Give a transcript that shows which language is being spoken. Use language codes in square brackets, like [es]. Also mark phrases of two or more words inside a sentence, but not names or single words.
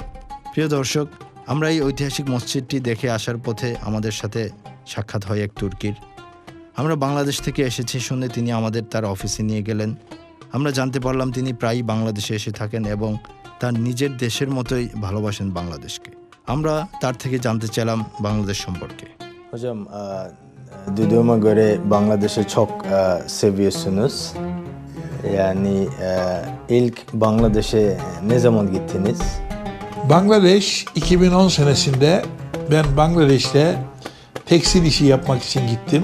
[bn] প্রিয় দর্শক, আমরা এই ঐতিহাসিক মসজিদটি দেখে আসার পথে আমাদের সাথে সাক্ষাৎ হয় এক তুর্কির। আমরা বাংলাদেশ থেকে এসেছি শুনে তিনি আমাদের তার অফিসে নিয়ে গেলেন। আমরা জানতে পারলাম তিনি প্রায়ই বাংলাদেশে এসে থাকেন এবং তার নিজের দেশের মতোই ভালোবাসেন বাংলাদেশকে। আমরা তার থেকে জানতে চাইলাম বাংলাদেশ সম্পর্কে। [tr] Hocam, duyduğuma göre Bangladeş'i çok seviyorsunuz. Yani ilk Bangladeş'e ne zaman gittiniz? Bangladeş 2010 senesinde ben Bangladeş'te tekstil işi yapmak için gittim.